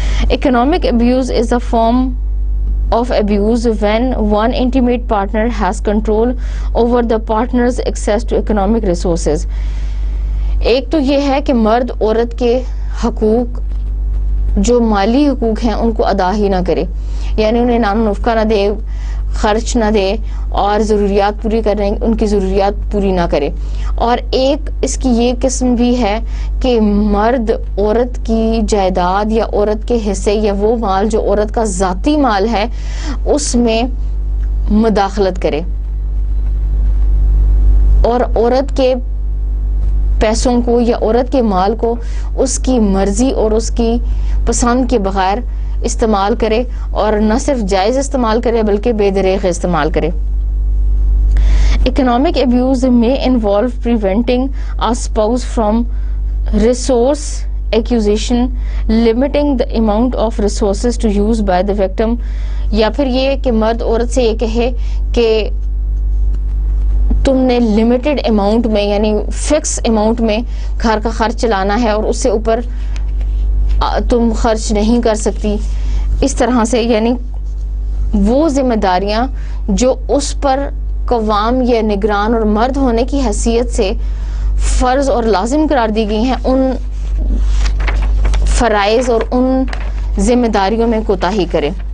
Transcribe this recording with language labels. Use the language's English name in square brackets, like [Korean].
[English] Economic abuse is a form of abuse when one intimate partner has control over the partner's access to economic resources. [Urdu] ایک تو یہ ہے کہ مرد عورت کے حقوق جو مالی حقوق ہیں ان کو ادا ہی نہ کرے، یعنی انہیں نان و نفقہ نہ دے، خرچ نہ دے اور ضروریات پوری کرنے ان کی ضروریات پوری نہ کرے. اور ایک اس کی یہ قسم بھی ہے کہ مرد عورت کی جائیداد یا عورت کے حصے یا وہ مال جو عورت کا ذاتی مال ہے اس میں مداخلت کرے اور عورت کے پیسوں کو یا عورت کے مال کو اس کی مرضی اور اس کی پسند کے بغیر استعمال کرے، اور نہ صرف جائز استعمال کرے بلکہ بے دریغ استعمال کرے. [English] Economic abuse may involve preventing a spouse from resource acquisition, limiting the amount of resources to use by the victim. [Urdu] یا پھر یہ کہ مرد عورت سے یہ کہے کہ تم نے لمیٹڈ اماؤنٹ میں یعنی فکس اماؤنٹ میں گھر کا خرچ چلانا ہے اور اس سے اوپر تم خرچ نہیں کر سکتی. اس طرح سے یعنی وہ ذمہ داریاں جو اس پر قوام یا نگران اور مرد ہونے کی حیثیت سے فرض اور لازم قرار دی گئی ہیں، ان فرائض اور ان ذمہ داریوں میں کوتاہی کرے.